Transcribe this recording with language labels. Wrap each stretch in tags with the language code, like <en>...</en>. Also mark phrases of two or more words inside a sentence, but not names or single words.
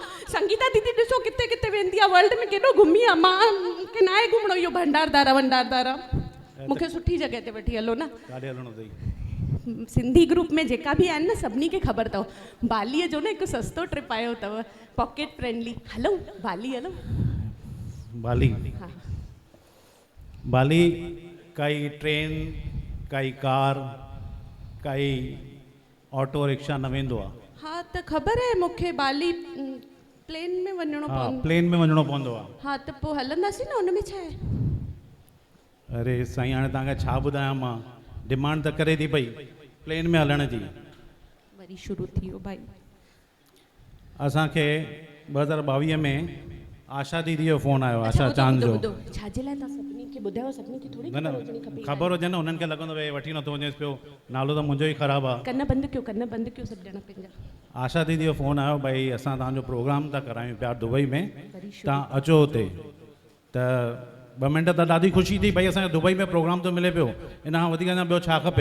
<sd>संगीता दीदी ॾिसो किथे किथे वेंदी आहे, वर्ल्ड में केॾो घुमी आहे। मूंखे न आहे घुमणो इहो भंडारदार। मूंखे सुठी जॻह ते वठी हलो न। काॾे हलणो अथई? सिंधी ग्रुप में जेका बि आहिनि न, सभिनी खे ख़बर अथव बालीअ जो न हिकु सस्तो ट्रिप आयो अथव,</sd> <en>pocket friendly.</en> <sd>हलो बाली हलो। बाली? हा बाली काई ट्रेन, काई कार, काई ऑटो रिक्शा न वेंदो आहे। हा त ख़बर आहे मूंखे, बाली प्लेन में वञणो पवंदो। प्लेन में वञणो पवंदो आहे। हा त पोइ हलंदासीं न, हुन में छा आहे। अरे साईं हाणे तव्हांखे छा ॿुधायां मां, डिमांड त करे थी पई प्लेन में हलण जी। वरी शुरू थी वियो भाई। असांखे 2022 में आशा दीदी जो फ़ोन आयो, आशा चांद जो। छाजे लाइ तव्हां सभिनी खे ॿुधायो? सभिनी खे थोरी ख़बर हुजे न, उन्हनि खे लॻंदो भई वठी नथो वञेसि पियो, नालो त मुंहिंजो ई ख़राबु आहे। कन बंदि कयो सभु ॼणा पंहिंजा। आशा दीदी जो फ़ोन आयो, भई असां तव्हांजो प्रोग्राम था करायूं पिया दुबई में, तव्हां अचो हुते। त 2 मिंट त ॾाढी ख़ुशी थी, भई असांखे दुबई में प्रोग्राम थो मिले पियो, इन खां वधीक अञा ॿियो छा खपे।</sd>